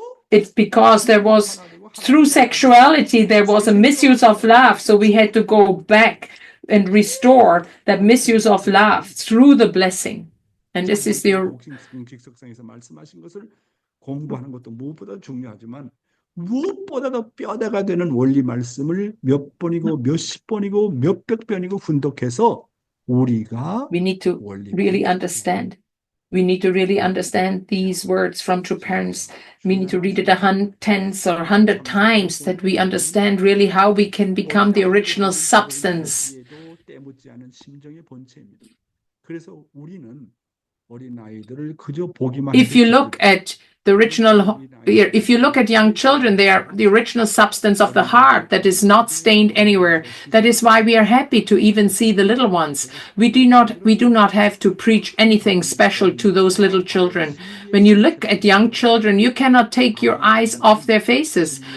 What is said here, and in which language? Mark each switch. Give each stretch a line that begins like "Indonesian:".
English: It's because there was, through sexuality, there was a misuse of love. So we had to go back and restore that misuse of love through the blessing. And this is the
Korean: 공식석상에서 말씀하신 것을 공부하는 것도 무엇보다 중요하지만 무엇보다도 뼈대가 되는 원리 말씀을 몇 번이고 몇십 번이고 몇백 번이고 훈독해서 우리가
English: we need to really understand. We need to really understand these words from true parents. We need to read it 10 or 100 times that we understand really how we can become the original substance.
Korean: 때묻지 않은 심정의 본체입니다. 그래서 우리는 어린아이들을 그저 보기만
English: If you look at the original, if you look at young children, they are the original substance of the heart that is not stained anywhere. That is why we are happy to even see the little ones. We do not have to preach anything special to those little children. When you look at young children, you cannot take your eyes off their faces.